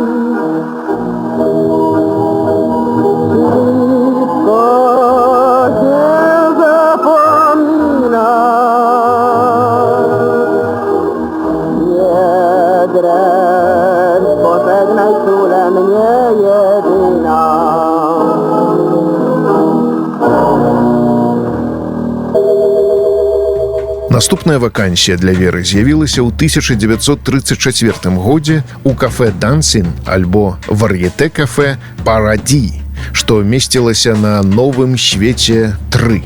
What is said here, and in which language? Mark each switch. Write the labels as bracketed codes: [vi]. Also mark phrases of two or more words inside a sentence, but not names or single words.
[pl] Wszystko się zapomina. Nie dręcz, pożegnaj czule mnie jedyna. [be] Наступная вакансія для Веры з'явілася ў 1934 годзе у кафе «Дансін» альбо вар'етэ-кафе «Параді», што месцілася на Новым свеце 3.